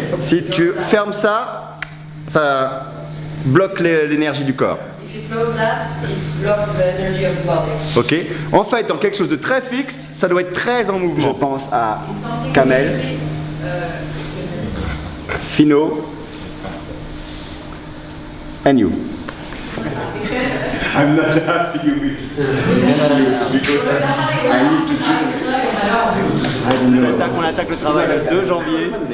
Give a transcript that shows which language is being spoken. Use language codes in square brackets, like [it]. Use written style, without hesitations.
[fr] Si tu fermes ça, ça bloque l'énergie du corps. [en] If you close that, it blocks the energy of the body. Ok. [fr] En fait, dans quelque chose de très fixe, ça doit être très en mouvement. Je pense à [en] In something Kamel, like this, Fino, and you. I'm not happy with because I need to choose. [fr] On attaque le travail le 2 janvier.